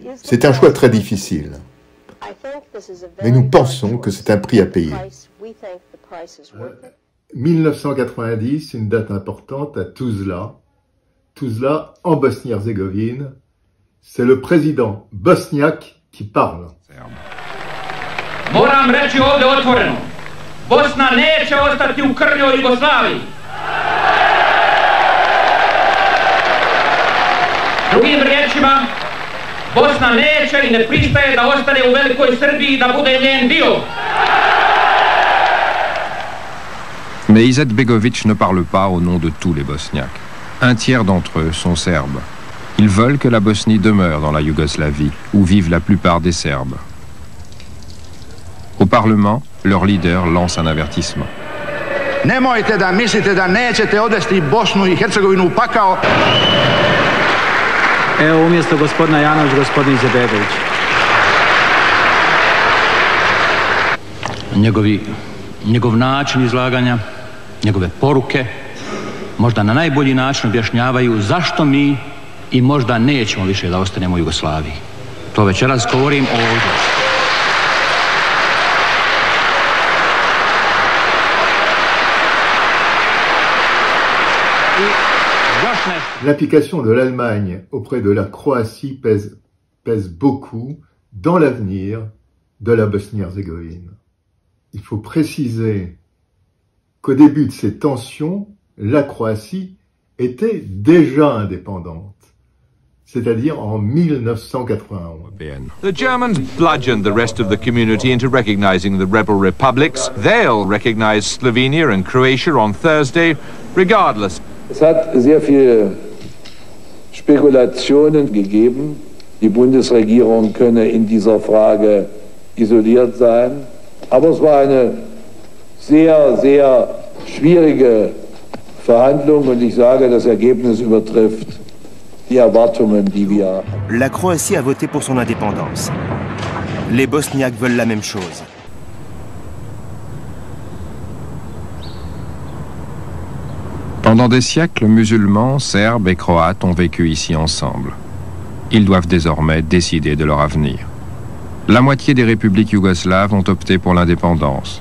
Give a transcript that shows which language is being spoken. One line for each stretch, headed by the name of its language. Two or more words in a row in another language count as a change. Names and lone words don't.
French: C'est un choix très difficile. Mais nous pensons que c'est un prix à payer. 1990, une date importante à Tuzla. Tuzla, en Bosnie-Herzégovine. C'est le président bosniaque qui parle.
Bosnian: Moram reći ovdje otvoreno, Bosna neće ostati u krnjoj Jugoslaviji. Drugim riječima, Bosna neće i ne pristaje da ostane u velikoj Srbiji i da bude njen dio.
French: Mais Izetbegović ne parle pas au nom de tous les Bosniaques. Un tiers d'entre eux sont serbes. Ils veulent que la Bosnie demeure dans la Yougoslavie, où vivent la plupart des Serbes. Au Parlement, leur leader lance un avertissement.
Serbian: Nemojte da mislite da nećete odvesti Bosnu i Hercegovinu u pakao. Evo umjesto gospodina Janović, gospodin Izetbegović. Njegov način izlaganja, njegove poruke, možda na najbolji način objašnjavaju zašto mi i možda nećemo više da ostanemo u Jugoslaviji. To večeras govorim ovdje.
French: L'implication de l'Allemagne auprès de la Croatie pèse beaucoup dans l'avenir de la Bosnie-Herzégovine. Il faut préciser qu'au début de ces tensions, la Croatie était déjà indépendante, c'est-à-dire en 1991.
English: The Germans bludgeoned the rest of the community into recognizing the rebel republics. They'll recognize Slovenia and Croatia on Thursday, regardless.
German: Es hat sehr viele Spekulationen gegeben. Die Bundesregierung könne in dieser Frage isoliert sein. Aber es war eine sehr, sehr schwierige Verhandlung und ich sage, das Ergebnis übertrifft die Erwartungen, die wir.
French: La Croatie a voté pour son indépendance. Les Bosniaques veulent la même chose. Pendant des siècles, musulmans, serbes et croates ont vécu ici ensemble. Ils doivent désormais décider de leur avenir. La moitié des républiques yougoslaves ont opté pour l'indépendance.